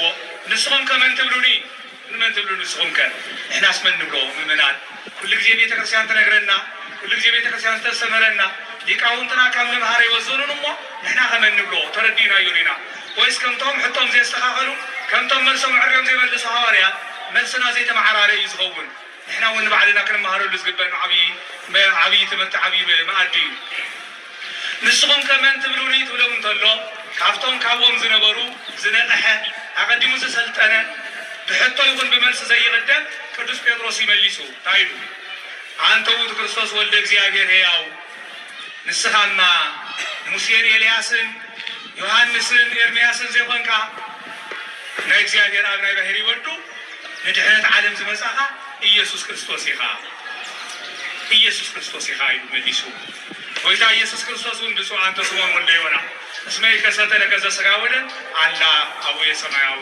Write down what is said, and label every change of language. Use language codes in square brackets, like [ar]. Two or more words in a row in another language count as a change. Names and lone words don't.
[ti] ንስኹም ከመን ትብሉኒ ንመን ትብሉ ንስኹም ከ ንሕናስ መን ንብሎ ምእመናን ኩሉ ግዜ ቤተ ክርስቲያን ትነግረና ኩሉ ግዜ ቤተ ክርስቲያን ዝተስተምረና ሊቃውንትና ካብ ምምሃር ይወዘኑን እሞ ንሕና ከመን ንብሎ ተረዲናዮ ኢና ወይስ ከምቶም ሕቶም ዘየስተኻኸሉ ከምቶም መልሶም ዕርዮም ዘይመልሱ ሃዋርያት መልስና ዘይተመዓራረ እዩ ዝኸውን ንሕና እውን ንባዕልና ክንመሃረሉ ዝግበን ዓብዪ ትምህርቲ ዓብዪ መኣዲ እዩ ንስኹም ከመን ትብሉኒ ትብሎም እንተሎ ካብቶም ካብዎም ዝነበሩ ዝነቕሐ ኣቐዲሙ ዝሰልጠነ ብሕቶ ይኹን ብመልሲ ዘይቕደም ቅዱስ ጴጥሮስ ይመሊሱ እንታይ ኢሉ [gez] አንተ ውእቱ ክርስቶስ ወልደ እግዚአብሔር ሕያው [ti] ንስኻማ ሙሴን ኤልያስን ዮሐንስን ኤርምያስን ዘይኮንካ ናይ እግዚአብሔር ኣብ ናይ ባህሪ ወዱ ንድሕነት ዓለም ዝመጻኻ ኢየሱስ ክርስቶስ ኢኻ ኢየሱስ ክርስቶስ ኢኻ ኢሉ መሊሱ ጎይታ ኢየሱስ ክርስቶስ እውን [gez] ብፁዕ አንተ ስምዖን ወልደ ዮና እስመ ይከሰተ ለከ ዘሥጋ ወደም አላ አቡየ ሰማያዊ